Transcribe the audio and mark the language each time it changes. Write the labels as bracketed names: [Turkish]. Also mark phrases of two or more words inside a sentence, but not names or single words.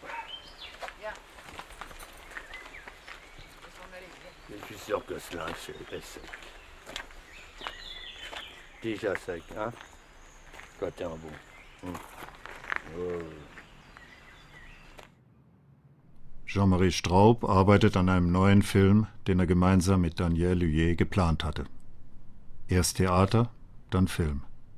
[French] Je suis sûr que ce linge est sec. Déjà sec, hein? Quand t'es en bon. [German] Jean-Marie Straub arbeitet an einem neuen Film, den er gemeinsam mit Daniel Lhuillier geplant hatte. Erst Theater, dann Film.